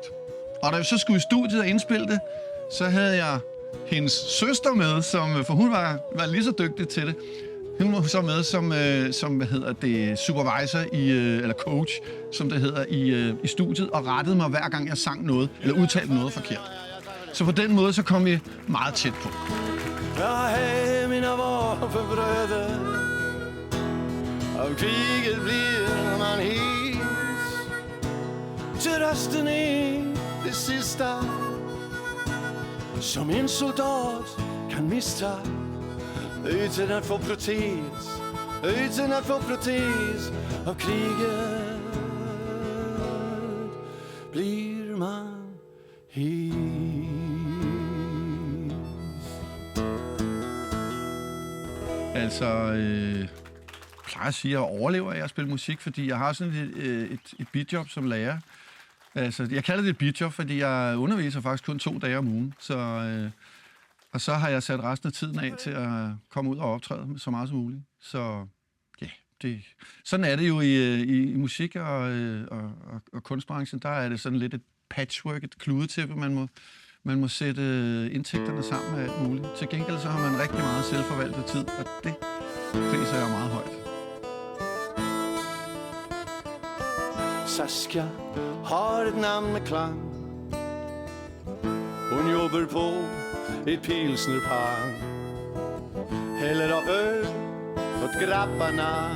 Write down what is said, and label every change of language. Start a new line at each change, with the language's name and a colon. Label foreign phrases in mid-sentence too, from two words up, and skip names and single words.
Danish: Og da jeg så skulle i studiet og indspille det, så havde jeg hendes søster med, for hun var lige så dygtig til det. Hun var så med som supervisor eller coach, som det hedder i studiet, og rettede mig hver gang jeg sang noget, eller udtalte noget forkert. Så på den måde så kom vi meget tæt på.
Swedish: Jag är mina vapenbröder. Av kriget blir man hes. Till rösten är det sista som en soldat kan mista. Utan att få protes, utan att få protes. Av kriget blir man hes.
Danish: Altså, jeg plejer at sige, at jeg overlever af at spille musik, fordi jeg har sådan et beatjob som lærer. Altså, jeg kalder det et beatjob, fordi jeg underviser faktisk kun 2 dage om ugen. Og så har jeg sat resten af tiden af til at komme ud og optræde så meget som muligt. Så ja, sådan er det jo i musik og kunstbranchen. Der er det sådan lidt et patchwork, et kludetæppe, man må sætte indtægterne sammen med alt muligt. Til gengæld så har man rigtig meget selvforvaltet tid, og det priser jeg meget højt.
Swedish: Saskia har ett namn med klang. Hon jobbar på ett pilsnerpang. Häller av öl åt grabbarna.